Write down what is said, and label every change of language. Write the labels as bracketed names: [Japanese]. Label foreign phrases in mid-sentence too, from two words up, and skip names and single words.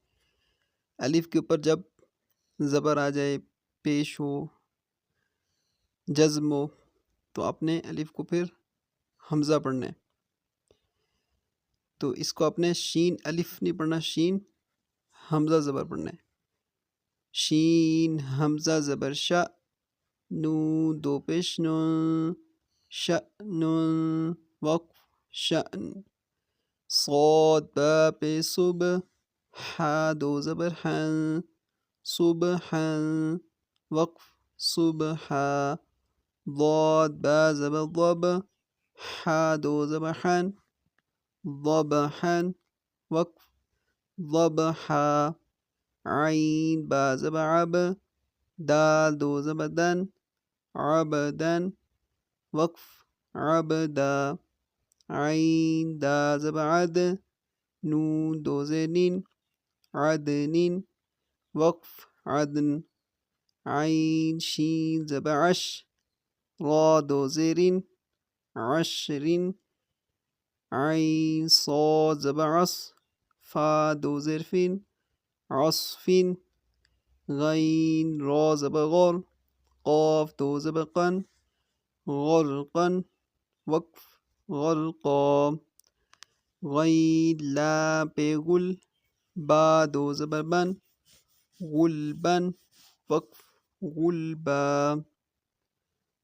[Urdu] الف کے اوپر جب زبر آ جائے، پیش ہو، جزم ہو، تو آپ نے الف کو پھر حمزہ پڑھنا ہے. تو اس کو آپ نے شین الف نہیں پڑھنا، شین حمزہ زبر پڑھنا ہے. شین حمزہ زبر شا، نون دو پیش نون، شأن، وقف شأن. صاد با پہ صب، حا دو زبر حن، صبحا، وقف صبحا. ضاد با زبر ضب، حا دو زبر حن، ضبحا، وقف ضبحا. عین با زبر عب، دال دو زبر دن، عبدا، وقف عبدا. عین دا زبر عد، نون دو زینین، عدن، وقف عدن. عین شین زبر عش، را دو زیرین، عشر. عین صاد زبر عص، فا دو زرفین، عصف. غین را زبر غر، قاف دو زبر قن، غرقا، وقف غرقا. غین لام پہ غل، با دو زبر بن، غلبا، وقف غلبا.